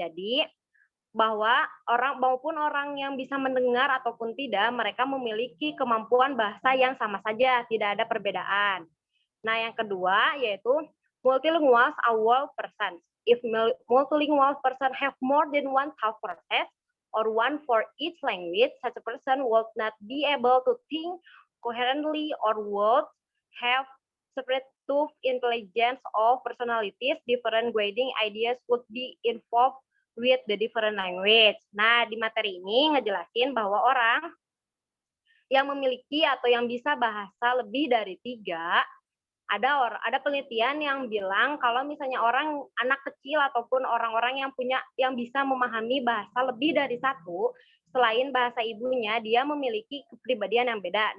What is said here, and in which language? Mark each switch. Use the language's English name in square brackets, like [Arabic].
[Indonesian] Jadi bahwa orang yang bisa mendengar ataupun tidak, mereka memiliki kemampuan bahasa yang sama saja, tidak ada perbedaan. Nah, yang kedua yaitu [English] multilinguals are world persons. If multilingual person have more than one thought process or one for each language, such a person would not be able to think coherently or would have separate two intelligence of personalities. Different grading ideas would be involved with the different language. [Indonesian] Nah, di materi ini ngejelasin bahwa orang yang memiliki atau yang bisa bahasa lebih dari 3, ada penelitian yang bilang kalau misalnya anak kecil ataupun orang-orang yang bisa memahami bahasa lebih dari 1 selain bahasa ibunya, dia memiliki kepribadian yang beda.